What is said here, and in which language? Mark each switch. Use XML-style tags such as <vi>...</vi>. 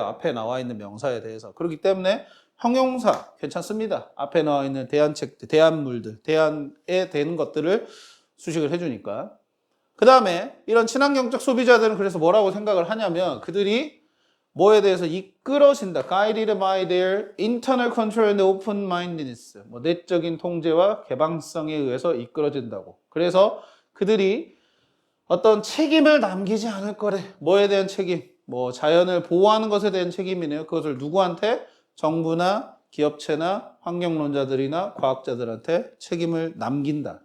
<ko>앞에 나와 있는 명사에 대해서. 그렇기 때문에 형용사 괜찮습니다. 앞에 나와 있는 대안책들, 대안물들, 대안에 되는 것들을 수식을 해주니까. 그 다음에 이런 친환경적 소비자들은 그래서 뭐라고 생각을 하냐면 그들이 뭐에 대해서 이끌어진다.</ko> <en>Guided by their internal control and open-mindedness.</en> <ko>뭐 내적인 통제와 개방성에 의해서 이끌어진다고. 그래서 그들이 어떤 책임을 남기지 않을 거래. 뭐에 대한 책임? 뭐 자연을 보호하는 것에 대한 책임이네요. 그것을 누구한테? 정부나 기업체나 환경론자들이나 과학자들한테 책임을 남긴다.</ko>